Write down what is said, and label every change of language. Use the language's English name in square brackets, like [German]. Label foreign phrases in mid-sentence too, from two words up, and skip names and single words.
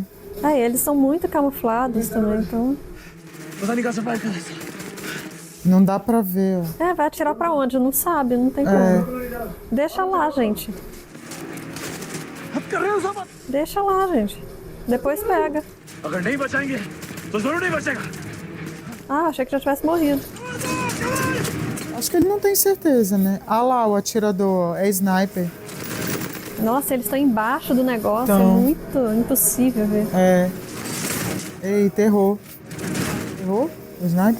[Portuguese] Eles são muito camuflados também, então... Não dá pra ver, ó. Vai atirar pra onde? Não sabe, não tem como. Deixa lá, gente. Deixa lá, gente. Depois pega. [Hindi] अगर नहीं बचाएंगे तो जरूर नहीं बचेगा. [Portuguese] Achei que já tivesse morrido. Acho que ele não tem certeza, né? Ah lá, o atirador, ó, é sniper. Nossa, eles estão embaixo do negócio, Então. é muito impossível ver. É. Eita, errou. Errou? O sniper?